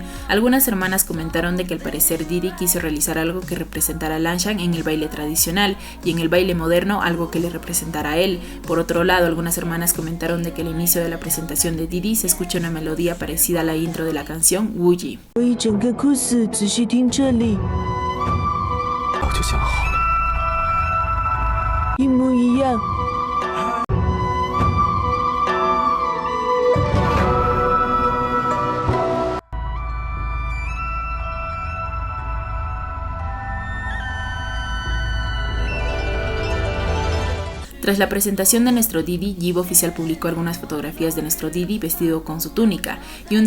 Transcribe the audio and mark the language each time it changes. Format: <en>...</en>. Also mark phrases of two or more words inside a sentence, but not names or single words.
<es>Algunas hermanas comentaron de que al parecer Didi quiso realizar algo que representara a Langshan en el baile tradicional y en el baile moderno algo que le representara a él. Por otro lado, algunas hermanas comentaron de que al inicio de la presentación de Didi se escucha una melodía parecida a la intro de la canción Wuji.</es> <zh>我就想好了，一模一样。</zh> <es>Tras la presentación de nuestro Didi, Yibo oficial publicó algunas fotografías de nuestro Didi vestido con su túnica, y un</es>